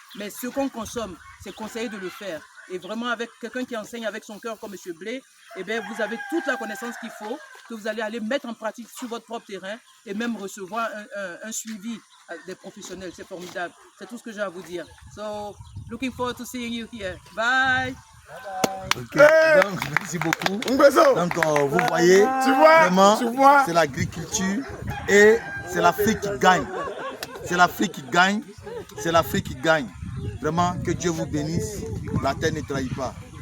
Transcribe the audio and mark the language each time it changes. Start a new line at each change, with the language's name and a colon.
French: Mais ce qu'on consomme, c'est conseillé de le faire. Et vraiment, avec quelqu'un qui enseigne avec son cœur comme M. Blay, eh bien, vous avez toute la connaissance qu'il faut, que vous allez aller mettre en pratique sur votre propre terrain et même recevoir un suivi des professionnels. C'est formidable. C'est tout ce que j'ai à vous dire.
English: So, looking forward to seeing you here. Bye!
French: Ok, donc merci beaucoup. Donc vous voyez, vraiment, c'est l'agriculture et c'est l'Afrique qui gagne. C'est l'Afrique qui gagne. C'est l'Afrique qui gagne. Vraiment, que Dieu vous bénisse. La terre ne trahit pas.